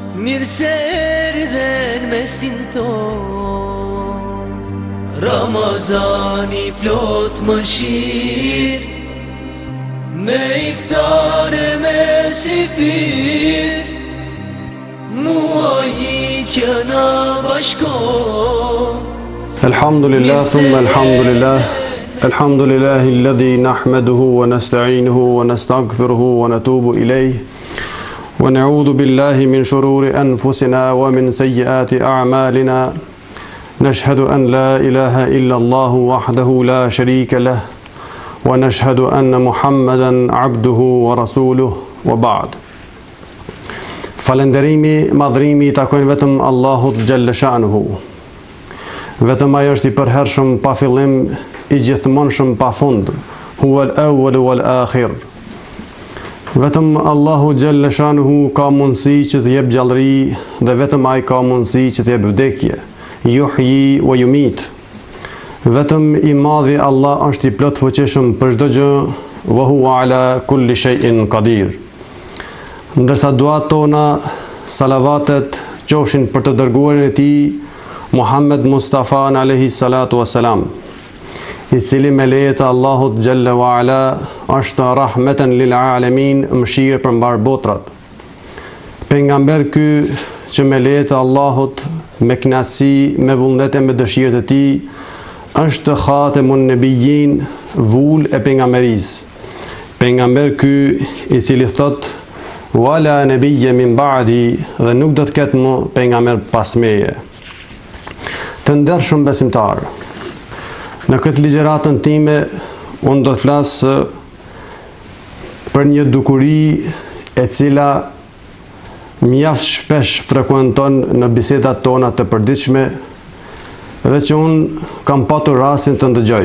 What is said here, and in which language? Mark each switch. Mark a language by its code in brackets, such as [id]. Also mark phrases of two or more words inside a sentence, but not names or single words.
[sq] mirë se erdhen mesin ton, Ramazani plot mëshirë, me iftare me sifir, muaji që na bashkon. [ar] الحمد لله ثم الحمد لله الحمد لله الذي نحمده ونستعينه ونستغفره ونتوب إليه. ونعوذ بالله من شرور أنفسنا ومن سيئات أعمالنا. نشهد أن لا إله إلا الله وحده لا شريك له. ونشهد أن محمدا عبده ورسوله وبعد. [sq] Falënderimi, madhrimi takojnë vetëm Allahut [ar] جل شأنه. [sq] Vetëm ai është i përhershëm pa fillim, i gjithmonshëm pa fund. [ar] هو الأول والآخر. [sq] Vetëm Allahu [ar] جل شأنه [sq] ka mundësi që të jep gjallëri dhe vetëm ai ka mundësi që të jep vdekje. [ar] يحيي ويميت. [sq] Vetëm i madhi Allah është i plot fuqishëm për çdo gjë, [ar] وهو على كل شيء قدير. [sq] Ndërsa duat tona, salavatet qofshin për të dërguarin e tij Muhammed Mustafa [ar] عليه الصلاة والسلام, [sq] i cili me lejet e Allahut [ar] جل وعلا [sq] është [ar] رحمة للعالمين, [sq] mëshirë për mbar botrat. Pejgamber ky që me lejet e Allahut, me kënaqësi, me vullnet e me dëshirët e tij, është [ar] خاتم النبيين, [sq] vull e pejgamberisë. Pejgamber ky i cili thot [ar] ولا نبي من بعدي, [sq] dhe nuk do të ketë më pejgamber pas meje. Të ndershëm besimtar, në këtë ligjëratën time unë do të flas për një dukuri e cila mjaft shpesh frekuenton në bisedat tona të përditshme dhe që unë kam patur rastin të ndëgjoj.